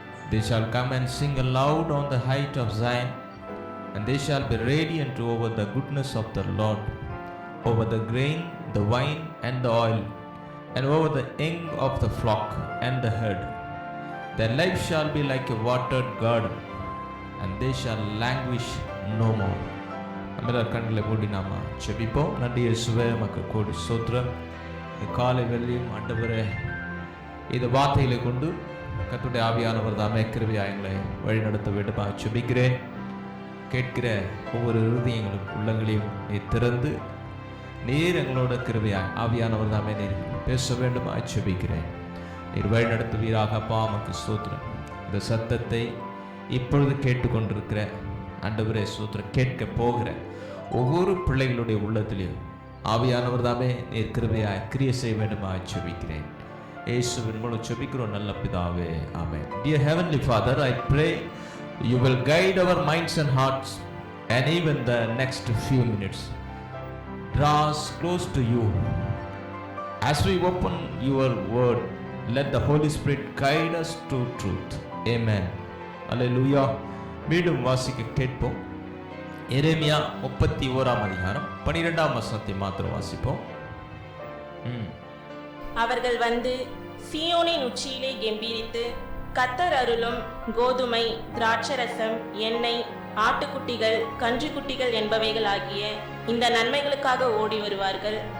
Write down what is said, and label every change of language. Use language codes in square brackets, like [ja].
[en] They shall come and sing aloud on the height of Zion, and they shall be radiant over the goodness of the Lord, over the grain, the wine, and the oil, and over the young of the flock and the herd. Their life shall be like a watered garden, and they shall languish no more. [ta] நம்மளோட கண்களை மூடி நாம ஜெபிப்போம். நன்றி இயேசுவே, உமக்கு கோடி ஸ்தோத்திரம். இந்த காலை வேளையிலும் ஆண்டவரே இந்த வார்த்தைகளை கொண்டு கர்த்தருடைய ஆவியானவர் தாமே கிருபையாய் எங்களை வழிநடத்த வேண்டுமா ஜெபிக்கிறேன். கேட்கிற ஒவ்வொரு இருதயங்களும் உள்ளங்களையும் நீர் திறந்து நீர் எங்களோட கிருபையாய் ஆவியானவர் தாமே நீர் பேச வேண்டுமா ஜெபிக்கிறேன். நீர் வழிநடத்துவீராக. அப்பா உமக்கு ஸ்தோத்திரம். இந்த சத்தத்தை இப்பொழுது கேட்டுக்கொண்டிருக்கிற ஆண்டவரே ஸ்தோத்திரம், கேட்க போகிற ஒவ்வொரு பிள்ளைகளுடைய உள்ளத்திலையும் ஆவியானவர் தாமே நீர் கிருபையாய் கிரியை செய்ய வேண்டுமா ஜெபிக்கிறேன். இயேசுவின் மூலம் ஜெபிக்கிறோம் நல்ல பிதாவே, ஆமென். [en] Dear Heavenly Father, I pray You will guide our minds and hearts, and even the next few minutes draw us close to you. As we open your word, let the Holy Spirit guide us to truth. [ta] Amen. Hallelujah. மீண்டும் வாசிக்க கேட்போம். எரேமியா 31ஆம் அதிகாரம் 12ஆம் வசனத்தை மாத்திரம் வாசிப்போம். அவர்கள் வந்து சீயோனின் உச்சியிலே கெம்பீரித்து கர்த்தர் அருளும் கோதுமை, திராட்சரசம், எண்ணெய், ஆட்டுக்குட்டிகள், கன்றுக்குட்டிகள் என்பவைகள் ஆகிய இந்த நன்மைகளுக்காக ஓடி வருவார்கள்.